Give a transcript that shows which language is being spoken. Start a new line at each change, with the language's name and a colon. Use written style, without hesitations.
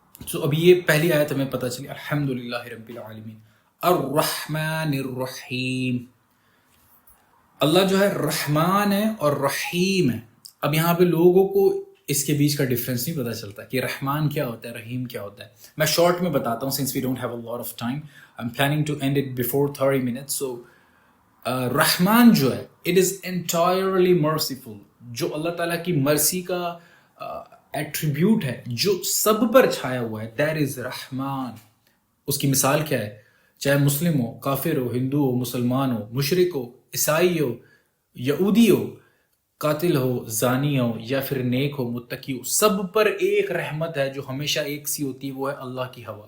Urdu: So اب یہ پہلی آیت ہمیں پتہ چلی,
Arabic: الحمدللہ رب العالمین الرحمن الرحیم.
Urdu: اللہ جو ہے رحمان ہے اور رحیم ہے. اب یہاں پہ لوگوں کو اس کے بیچ کا ڈفرینس نہیں پتہ چلتا کہ رحمان کیا ہوتا ہے, رحیم کیا ہوتا ہے. میں شارٹ میں بتاتا ہوں,
English: since we don't have a lot of time. I'm planning to end it before 30 minutes.
Urdu: So رحمان جو ہے,
English: it is entirely merciful,
Urdu: جو اللہ تعالیٰ کی مرسی کا ایٹریبیوٹ ہے, جو سب پر چھایا ہوا ہے, دیٹ از رحمان. اس کی مثال کیا ہے, چاہے مسلم ہو, کافر ہو, ہندو ہو, مسلمان ہو, مشرک ہو, عیسائی ہو, یہودی ہو, قاتل ہو, زانی ہو, یا پھر نیک ہو, متقی ہو, سب پر ایک رحمت ہے جو ہمیشہ ایک سی ہوتی ہے, وہ ہے اللہ کی ہوا.